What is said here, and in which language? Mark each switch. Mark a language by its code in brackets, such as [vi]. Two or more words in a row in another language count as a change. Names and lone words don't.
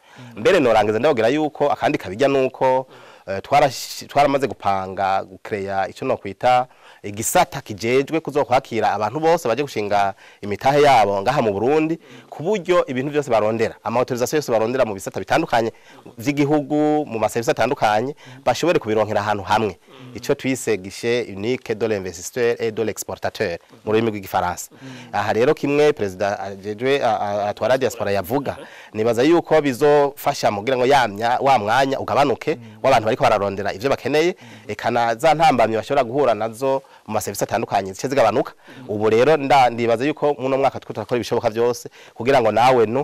[rn] mbere norangiza ndabagira yuko akandi kabijya nuko twaramaze gupanga gucreya icyo no kwita igisata kijejwe kuzokwakira abantu bose baje gushinga imitahe yabo ngaha mu Burundi kuburyo ibintu byose barondera ama autorisation yose barondera mu bisata bitandukanye vy'igihugu mu maservice atandukanye bashobore kubironkera ahantu hamwe ico twise [fr] guichet unique de l'investisseur et de l'exportateur [rn] mu rurimi rw'igifaransa aha rero kimwe president ajejwe atwara diaspora yavuga nibaza yuko bizofasha mugira ngo wa mwanya ugabanuke w'abantu bariko bararondera ivyo bakeneye ekana za ntambamye bashobora guhura nazo mu maservice atandukanye zice zigabanuka ubu rero ndibaza yuko muno mwaka twiko turakora ibishoboka byose kugira ngo nawe no